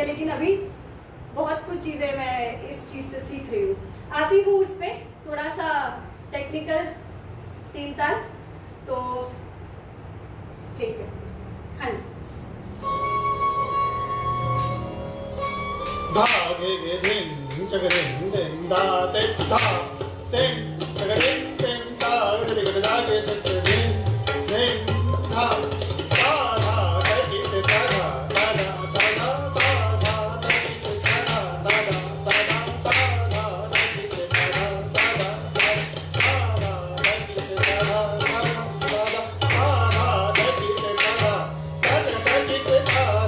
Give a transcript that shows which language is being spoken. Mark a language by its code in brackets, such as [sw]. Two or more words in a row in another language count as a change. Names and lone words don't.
[hi] लेकिन अभी बहुत कुछ चीज़ें मैं इस चीज़ से सीख रही हूँ, आती हूँ उस पर थोड़ा सा टेक्निकल 3 ताल, तो ठीक है। हाँ जी। धा गे गे धिन चग धिन धिन धा ते धा धिन चग धिन धिन धा गे गे धा गे ते धिन धिन धा धा धा ते गे ते धा धा धा धा धा धा ते गे ते धा धा धा धा धा धा ते गे ते धा धा धा धा धा ते गे ते धा धा धा धा धा ते गे ते धा धा ते गे ते धा